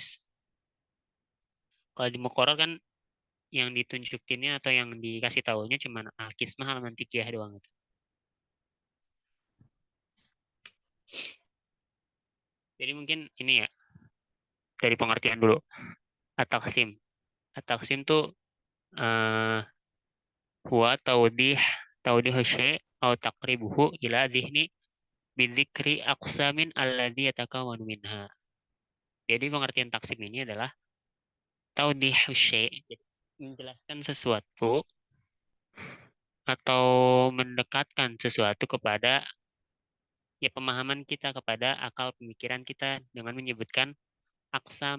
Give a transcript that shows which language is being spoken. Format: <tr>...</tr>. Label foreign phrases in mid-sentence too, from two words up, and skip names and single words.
<id>Kalau di Muqarrar kan yang ditunjukinnya atau yang dikasih tahunya cuma</id> <ar>القسمة المنطقية</ar> <id>doang gitu. Jadi mungkin ini ya dari pengertian dulu. At-taksim.</id> <ar>At-taksim tuh eh هو توضيح شيء' atau تقريبه إلى الذهن بذكر أقسام الذي يتكون منها.</ar> <id>Jadi pengertian taksim ini adalah</id> <ar>توضيح شيء',</ar> <id>jadi menjelaskan sesuatu atau mendekatkan sesuatu kepada ya pemahaman kita, kepada akal pemikiran kita dengan menyebutkan aksam.</id>